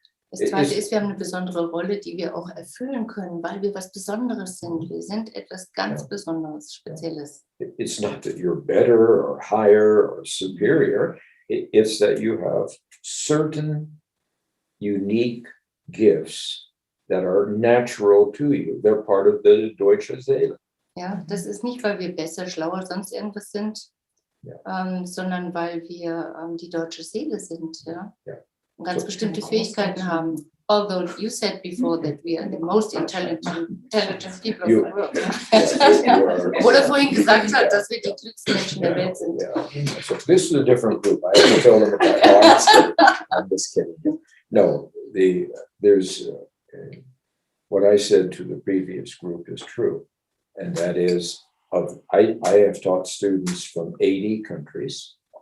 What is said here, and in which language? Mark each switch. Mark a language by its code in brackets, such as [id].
[de] Das Zweite ist, wir haben eine besondere Rolle, die wir auch erfüllen können, weil wir was Besonderes sind. Wir sind etwas ganz Besonderes, Spezielles. [en] It's not that you're better or higher or superior. It's that you have certain unique gifts that are natural to you. They're part of the Deutsche Seele. [de] Ja, das ist nicht, weil wir besser, schlauer, sonst irgendwas sind, sondern weil wir die deutsche Seele sind, ja. Und ganz bestimmte Fähigkeiten haben. [en] Although you said before that we are the most intelligent people of the world. [de] Obwohl er vorhin gesagt hat, dass wir die klügsten Menschen der Welt sind. [en] Yeah. So this is a different group. I have to tell them about that. I'm just kidding. No, there's what I said to the previous group is true. And that is, I have taught students from 80 countries.